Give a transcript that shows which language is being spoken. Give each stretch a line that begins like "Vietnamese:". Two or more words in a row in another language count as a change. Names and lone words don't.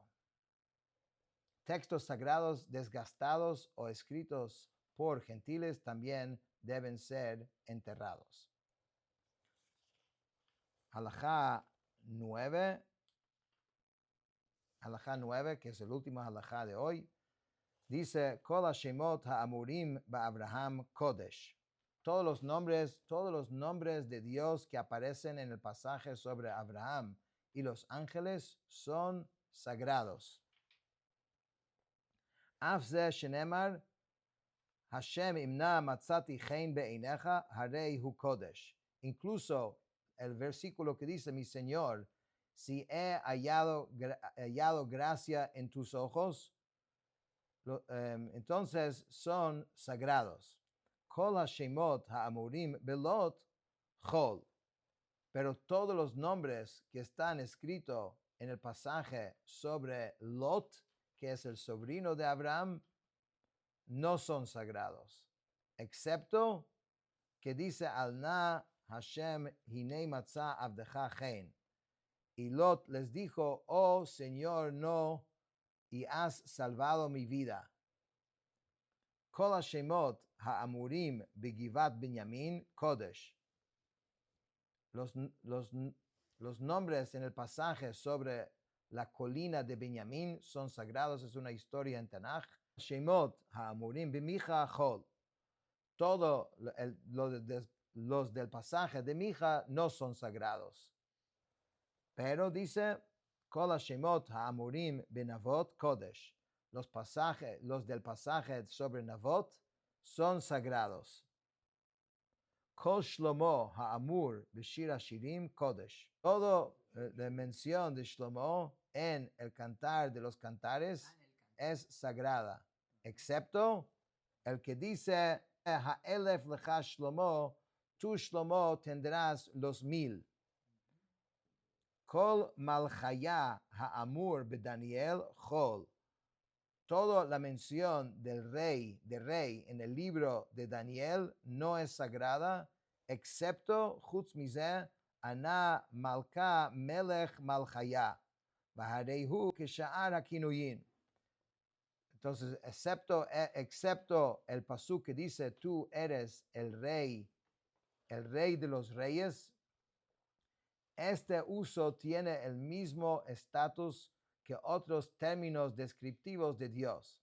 Spanish: Textos sagrados desgastados o escritos por gentiles también deben ser enterrados. Halajá 9, que es el último halajá de hoy, dice,
Hebrew: כל השמות האמורים באברהם קודש.
Spanish: Todos los nombres de Dios que aparecen en el pasaje sobre Abraham y los ángeles son sagrados.
Hebrew: אף זה שנאמר, השם אם נא מצאתי חן בעיניך, הרי הוא קודש.
Spanish: Incluso el versículo que dice, mi Señor, si he hallado gracia en tus ojos, entonces son sagrados.
Hebrew: כל השמות האמורים בלוט חול.
Spanish: Pero todos los nombres que están escritos en el pasaje sobre Lot, que es el sobrino de Abraham, no son sagrados, excepto que dice
Hebrew: אל נא השם הנה מצא עבדך חן.
Spanish: Y Lot les dijo, oh Señor, no, y has salvado mi vida.
Hebrew: כל השמות האמורים בגבעת בנימין קודש.
Spanish: Los nombres en el pasaje sobre la colina de Benjamín son sagrados, es una historia en Tanaj.
Hebrew: שמות האמורים במיכה חול.
Spanish: Todo los del pasaje de Mija no son sagrados. Pero dice,
Hebrew: כל השמות האמורים בנבות קודש.
Spanish: Los del pasaje sobre Navot son sagrados.
Hebrew: כל שלמה האמור בשיר השירים קודש.
Spanish: Todo la mención de Shlomo en el cantar de los cantares es sagrada, excepto el que dice
Hebrew: האלף לך שלמה,
Spanish: tú Shlomo tendrás los 1000.
Hebrew: כל מלכיא האמור בדניאל חול.
Spanish: Toda la mención del rey en el libro de Daniel no es sagrada, excepto
Hebrew: חוץ מזה אנה מלכא מלך מלכיא והריהו כשאר הכינויין.
Spanish: Entonces, excepto el pasuk que dice, tú eres el rey de los reyes, este uso tiene el mismo estatus que otros términos descriptivos de Dios.